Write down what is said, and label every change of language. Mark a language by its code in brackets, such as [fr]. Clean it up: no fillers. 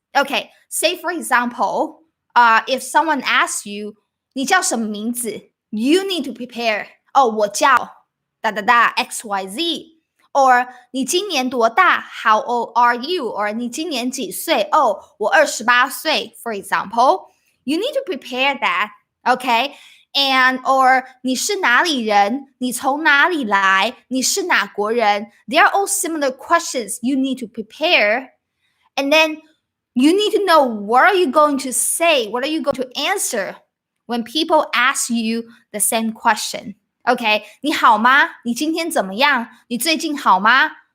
[en] Okay, say for example, if someone asks you, [zh] 你叫什么名字? [en] You need to prepare. [zh] 哦，我叫 XYZ. [en] Or [zh] 你今年多大? [en] How old are you? Or [zh] 你今年几岁? [en] Oh, [zh] 我28岁, [en] for example. You need to prepare that, okay? And or [zh] 你是哪里人？你从哪里来？你是哪国人？ [en] They are all similar questions you need to prepare. And then you need to know what are you going to say? What are you going to answer when people ask you the same question? [zh] Okay, 你好吗？你今天怎么样？你最近好吗？